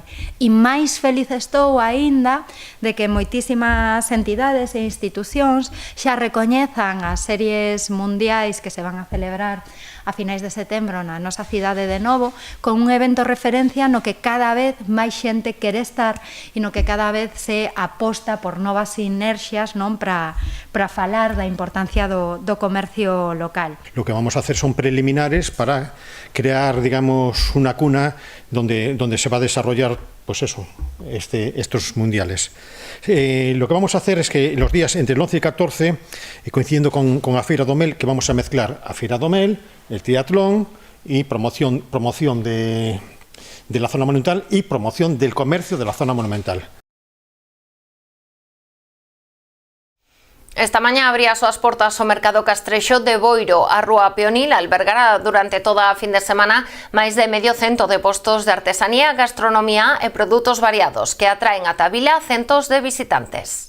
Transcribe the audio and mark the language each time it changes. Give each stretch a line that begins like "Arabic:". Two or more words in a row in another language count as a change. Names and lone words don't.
Galician: E máis feliz estou aínda de que moitísimas entidades e institucións xa recoñezan as series mundiais que se van a celebrar a finais de setembro na nosa cidade de novo, con un evento referencia no que cada vez máis xente quere estar e no que cada vez se aposta por novas sinerxias, non, para falar da importancia do comercio local.
Spanish: Lo que vamos a hacer son preliminares para crear, digamos, una cuna donde se va a desarrollar, pues eso, estos mundiales. Lo que vamos a hacer es que los días entre el 11 y 14, coincidiendo con a Feira do Mel, que vamos a mezclar a Feira do Mel, el triatlón y promoción de la zona monumental y promoción del comercio de la zona monumental.
Galician: Esta mañá abría as súas portas o Mercado Castrexo de Boiro. A Rúa Peonil albergará durante toda a fin de semana máis de medio cento de postos de artesanía, gastronomía e produtos variados que atraen ata a vila centos de visitantes.